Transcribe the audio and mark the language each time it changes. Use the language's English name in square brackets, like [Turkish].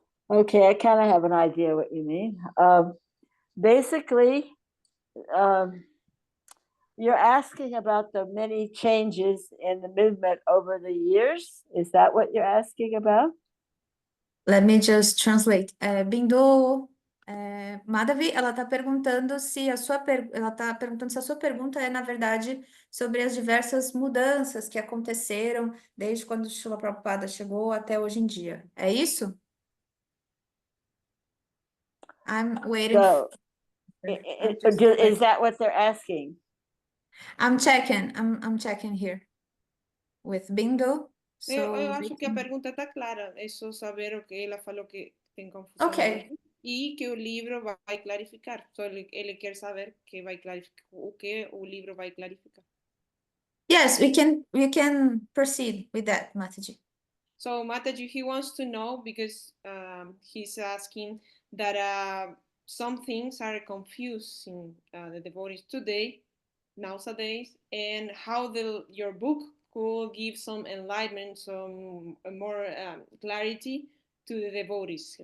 [English] Okay, I kind of have an idea what you mean. Basically, you're asking about the many changes in the movement over the years. Is that what you're asking about? Let me just translate. [Portuguese] Bindu, Madhavi, ela está perguntando se a sua pergunta é, na verdade, sobre as diversas mudanças que aconteceram desde quando Srila Prabhupada chegou até hoje em dia. É isso? [English] I'm waiting. So, I'm just is that what they're asking? I'm checking. I'm checking here with Bindu. [Portuguese] Eu acho que a pergunta está clara, é só saber o que ela falou que tem confusão Ok. e que o livro vai clarificar. Só ele quer saber que vai clarificar o que o livro vai clarificar. [English] Yes, we can proceed with that, Mataji. So Mataji, he wants to know because he's asking that some things are confusing the devotees today, nowadays, and how your book could give some enlightenment, some more clarity to the devotees.